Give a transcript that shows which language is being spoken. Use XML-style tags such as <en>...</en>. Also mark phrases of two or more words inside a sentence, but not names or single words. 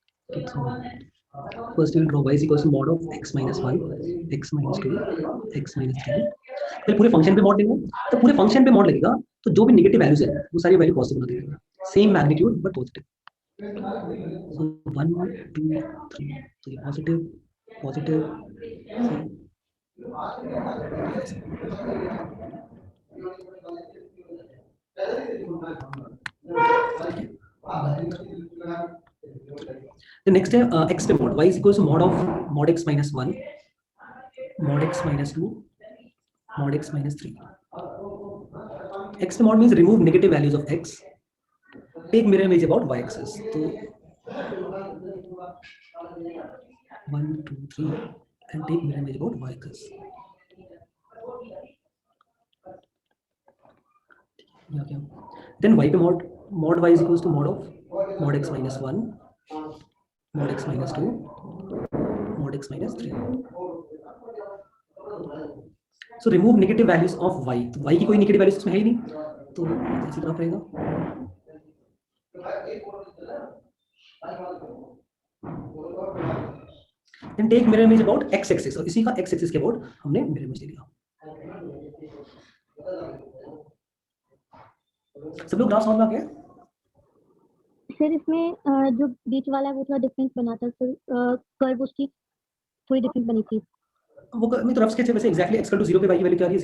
<en>Okay, so first we'll draw y is equals to mod of x minus 1, x minus 2, x minus 3.</en> <hi>फिर पूरे फंक्शन पे मॉड लेंगे, तो पूरे फंक्शन पे मॉड लगेगा, तो जो भी</hi> <en>negative values</en> <hi>है वो सारी</hi> <en>value positive</en> <hi>बना देगा,</hi> <en>same magnitude but positive. So 1, 2, 3, so ये positive. The next x पे mod y is equals to mod x minus 1, mod x minus 2, mod x minus 3. X पे mod means remove negative values of x, take mirror image about y axis. So 1, 2, 3 and take mirror image about y axis. Yeah, okay. Then y पे mod y is equals to mod x minus 1, mod x minus 2, mod x minus 3. So remove negative values of y.</en> <hi>तो y की कोई</hi> <en>negative values</en> <hi>इसमें है ही नहीं, तो ऐसी ग्राफ रहेगा.</hi> <en>Then take mirror image about x axis,</en> <hi>और इसी का</hi> <en>x axis</en> <hi>के अबाउट हमने</hi> <en>mirror image</en> <hi>ले लिया. सब लोग ग्राफ समझ में आ गया? सर इसमें जो बीच वाला है वो थोड़ा डिफरेंट बना था सर, कर्व उसकी थोड़ी डिफरेंट बनी थी. वो मैं तो</hi> <en>rough sketch</en> <hi>है वैसे. एग्जैक्टली x = 0 पे y की वैल्यू क्या आ रही है?</hi>